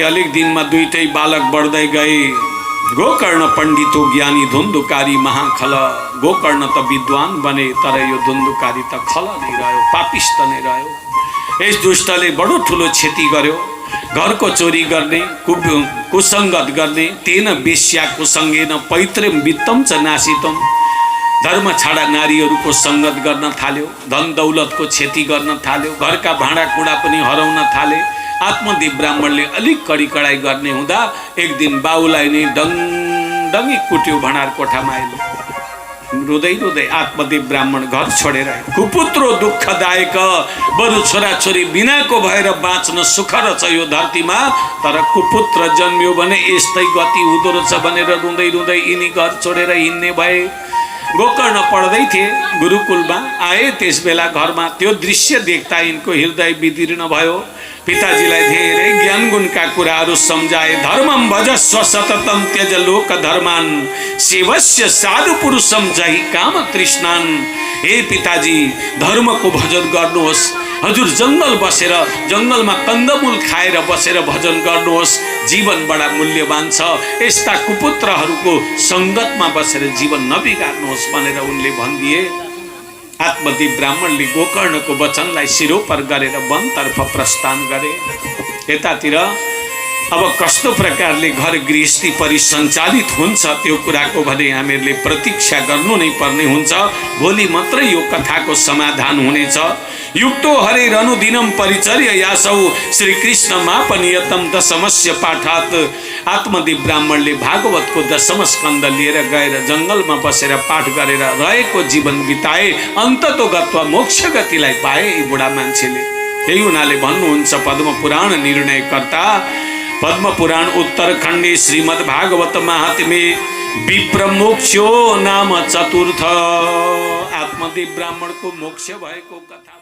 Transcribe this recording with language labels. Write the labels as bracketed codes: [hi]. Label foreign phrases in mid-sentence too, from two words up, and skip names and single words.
[ne] अलिक दिनमा दुईटै बालक बढ्दै गए। [sa] गोकर्ण पण्डितो ज्ञानी, धुन्धुकारी महाखल। [ne] गोकर्ण त विद्वान बने, तर यो धुन्धुकारी त खल नै रह्यो, पापिष्ट नै रह्यो। यस दुष्टले बडो ठुलो क्षति गर्यो। घरको चोरी गर्ने, कुसङ्गत गर्ने, [sa] तेन वेश्या कुसङ्गेन पैतृम वित्तम च नासितम। [ne] धर्म छाडा नारीहरूको सङ्गत गर्न थाल्यो, धन दौलतको क्षति गर्न थाल्यो, घरका भाँडाकुँडा पनि हराउन थाले। आत्मदेव ब्राह्मणले अलिक कडी कडाई गर्ने हुँदा एक दिन बाउलाई नै डङडङ्गी कुट्यो भण्डार कोठामा आइले। रुँदै रुँदै आत्मदेव ब्राह्मण घर छोडेर आयो। [sa] कुपुत्रो दुःखदायक, [ne] बरु छोराछोरी बिनाको भएर बाँच्न सुख रहेछ यो धरतीमा, तर कुपुत्र जन्मियो भने यस्तै गति हुँदो रहेछ भनेर रुँदै रुँदै यिनी घर छोडेर हिँड्ने भए। गोकर्ण पढ्दै थिए, गुरुकुलमा आए। त्यस बेला घरमा त्यो दृश्य देख्दा यिनको हृदय विदीर्ण भयो। पिताजीलाई धेरै ज्ञान गुणका कुराहरू सम्झाए। [sa] धर्मम भजस्व सततम त्यज लोक धर्मान, सेवस्य साधु पुरुषम जहि काम तृष्णान। [ne] हे पिताजी, धर्मको भजन गर्नुहोस्। हजुर जङ्गल बसेर, जङ्गलमा कन्दमूल खाएर बसेर भजन गर्नुहोस्। जीवन बडा मूल्यवान छ। यस्ता कुपुत्रहरूको सङ्गतमा बसेर जीवन नबिगार्नुहोस् भनेर उनले भनिदिए। आत्मदेव ब्राह्मणले गोकर्णको वचनलाई शिरोपर गरेर वनतर्फ प्रस्थान गरे। यतातिर अब कस्तो प्रकारले घर गृहस्थी परिसञ्चालित हुन्छ त्यो कुराको भने हामीहरूले प्रतीक्षा गर्नु नै पर्ने हुन्छ। भोलि मात्रै यो कथाको समाधान हुनेछ। [sa] युक्तो हरे अनुदिनम परिचर्य यासौ श्रीकृष्ण मापनियतम दशमस्य पाठात्। [ne] आत्मदेव ब्राह्मणले भागवतको दशम स्कन्द लिएर गएर जङ्गलमा बसेर पाठ गरेर रहेको जीवन बिताए। अन्ततोगत्वा मोक्ष गतिलाई पाए यी बुढा मान्छेले। त्यही हुनाले भन्नुहुन्छ पद्मपुराण निर्णयकर्ता, [sa] पद्मपुराण उत्तरखण्डे श्रीमद् भागवत महात्म्ये विप्रमोक्ष्यो नाम चतुर्थ। [ne] आत्मदेव ब्राह्मणको मोक्ष भएको कथा।